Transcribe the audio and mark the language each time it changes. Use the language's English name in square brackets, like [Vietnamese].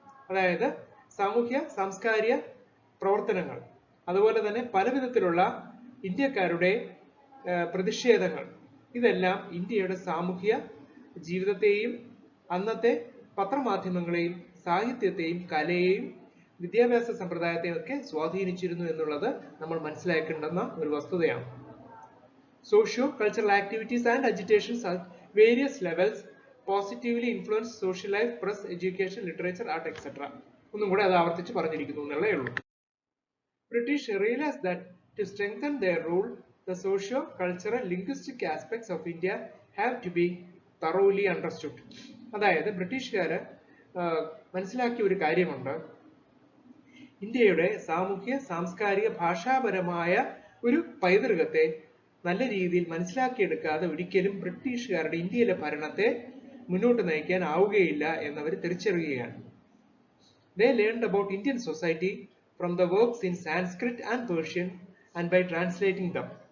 [Malayalam] അതായത് സാമൂഹ്യ സാംസ്കാരിക പ്രവർത്തനങ്ങൾ, അതുപോലെ തന്നെ പല വിധത്തിലുള്ള ഇന്ത്യക്കാരുടെ പ്രതിഷേധങ്ങൾ, ഇതെല്ലാം ഇന്ത്യയുടെ സാമൂഹ്യ ജീവിതത്തെയും അന്നത്തെ പത്രമാധ്യമങ്ങളെയും സാഹിത്യത്തെയും കലയെയും വിദ്യാഭ്യാസ സമ്പ്രദായത്തെയും ഒക്കെ സ്വാധീനിച്ചിരുന്നു എന്നുള്ളത് നമ്മൾ മനസ്സിലാക്കേണ്ടുന്ന ഒരു വസ്തുതയാണ്. [English] Socio cultural activities and agitations at various levels positively influence social life, press, education, literature, art etcetera. [Malayalam] ഒന്നും കൂടെ അത് ആവർത്തിച്ച് പറഞ്ഞിരിക്കുന്നു എന്നുള്ളേ ഉള്ളൂ. [English] British realized that to strengthen their rule, the socio-cultural linguistic aspects of India have to be thoroughly understood. [Malayalam] അതായത് ബ്രിട്ടീഷുകാര് മനസ്സിലാക്കിയ ഒരു കാര്യമുണ്ട്, ഇന്ത്യയുടെ സാമൂഹ്യ സാംസ്കാരിക ഭാഷാപരമായ ഒരു പൈതൃകത്തെ നല്ല രീതിയിൽ മനസ്സിലാക്കിയെടുക്കാതെ ഒരിക്കലും ബ്രിട്ടീഷുകാരുടെ ഇന്ത്യയിലെ ഭരണത്തെ മുന്നോട്ട് നയിക്കാൻ ആവുകയില്ല എന്നവർ തിരിച്ചറിയുകയാണ്. [English] They learned about Indian society from the works in Sanskrit and Persian and by translating them.